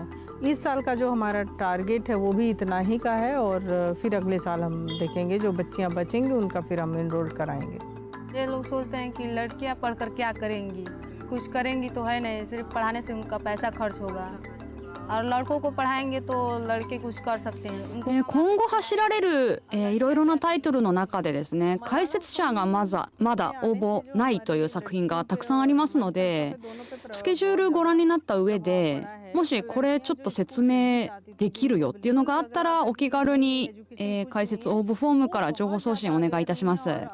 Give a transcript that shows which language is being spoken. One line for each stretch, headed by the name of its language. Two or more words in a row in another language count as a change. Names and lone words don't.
Hindi: इस साल का जो हमारा टारगेट है वो भी इतना ही का है और फिर अगले साल हम देखेंगे जो बच्चियां बचेंगी उनका फिर हम इनरोल कराएंगे। ये लोग सोचते हैं कि लड़कियां पढ़कर क्या करेंगी, कुछ करेंगी तो है नहीं, सिर्फ पढ़ाने से उनका पैसा खर्च होगा और लड़कों को पढ़ाएंगे तो लड़के कुछ कर सकते हैं।
Japanese: 今後走られる、いろいろなタイトルの中でですね、解説者がまだ応募ないという作品がたくさんありますので、スケジュールご覧になった上で、もしこれちょっと説明できるよっていうのがあったらお気軽に、解説応募フォームから情報送信お願いいたします。